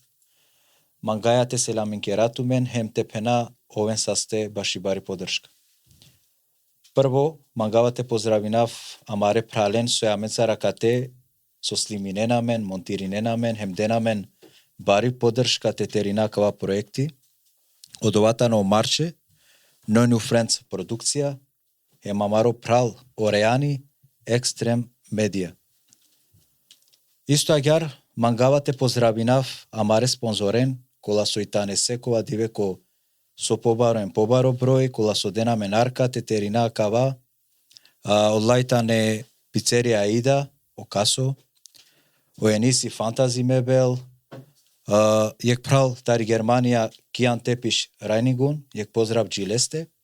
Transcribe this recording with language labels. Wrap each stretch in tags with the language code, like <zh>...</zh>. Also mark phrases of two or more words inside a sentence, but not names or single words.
<rom>Мангајате се ламен керату мен, хем тепена овен састе баши бари поддршка. Прво, мангавате поздравинав амаре прален со јамеца ракате, со слимине намен, монтирине намен, хемде намен, бари поддршка тетерина кава проекти.</rom> <mk>Од овата на Марче,</mk> <rom>No New Friends продукција, е мамаро прал Ореани, Екстрем Медија. Исто агар, мангавате поздравинав амаре спонзорен, кола со итане секова дивеко со побаро број, кола со денамен арка, тетерина кава, одлајтане пицерија Аида, Окасо, Оениси Фантази Мебел, јек прал тари Германија Кијан Тепиш Рајнигун, јек поздрав Джилесте.</rom>